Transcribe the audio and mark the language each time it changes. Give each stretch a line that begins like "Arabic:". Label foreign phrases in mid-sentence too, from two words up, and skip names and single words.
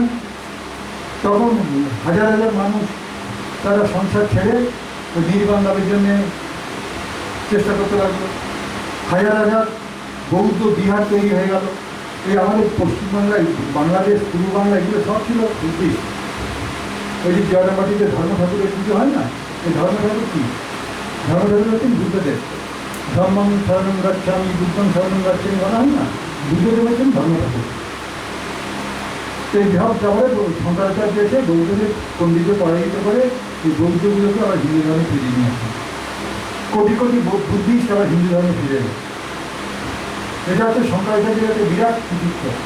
Bangla: তখন হাজার হাজার মানুষ তারা সংসার ছেড়ে ওই নির্বাণ লাভের জন্যে চেষ্টা করতে লাগলো। হাজার হাজার বৌদ্ধ বিহার তৈরি হয়ে গেল। এই আমাদের পশ্চিমবাংলায়, বাংলাদেশ, পূর্ব বাংলা এগুলো সব ছিল বুদ্ধিস্ট। ওই যে জগন্নাথীতে ধর্ম ঠাকুরের পুজো হয় না, এই ধর্ম ঠাকুর কি? ধর্ম ঠাকুর হচ্ছেন বুদ্ধদেব।
Pali: ধর্মং শরণং গচ্ছামি, বুদ্ধং শরণং গচ্ছামি
Bangla: বলা হয় না, বুদ্ধদেব হচ্ছেন ধর্ম ঠাকুর। এই ভাব যাওয়ার শঙ্করাচার্য এসে বৌদ্ধদের পণ্ডিতকে পরাজিত করে এই বৌদ্ধগুলোকে আবার হিন্দু ধর্মে ফিরিয়ে নিয়ে আসে। কোটি কোটি বুদ্ধিস্ট আবার হিন্দু ধর্মে ফিরে এলো। এটা হচ্ছে শঙ্করাচার্যের একটা বিরাট কৃতিত্ব।